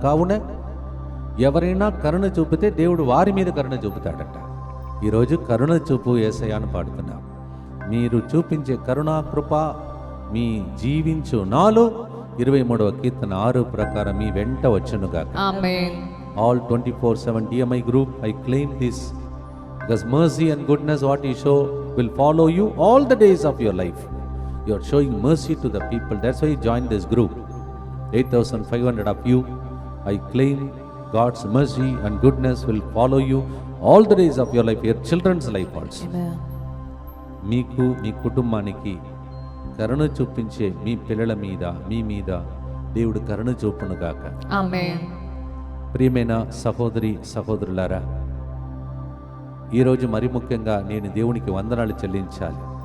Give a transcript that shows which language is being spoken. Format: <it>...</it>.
<te>కావున ఎవరైనా కరుణ చూపితే దేవుడు వారి మీద కరుణ చూపుతాడట. ఈరోజు కరుణ చూపు యేసయ్యను పాడుతున్నాం. మీరు చూపించే కరుణా కృప మీ జీవించు నాలో 23వ కీర్తన 6 ప్రకారం మీ వెంట వచ్చునుగాక. ఆమేన్.</te> <en>All 24/7 DMI group, I claim this, because mercy and goodness what you show will follow you all the days of your life. You are showing mercy to the people. That's why you joined this group. 8,500 of you, I claim God's mercy and goodness will follow you all the days of your life, your children's life also.</en> <te>మీకు మీ కుటుంబానికి కరుణ చూపించే మీ పిల్లల మీద, మీ మీద దేవుడు కరుణ చూపునుగాక. ఆమేన్. ప్రియమైన సహోదరి సహోదరులారా, ఈరోజు మరి ముఖ్యంగా నేను దేవునికి వందనాలు చెల్లించాలి.</te>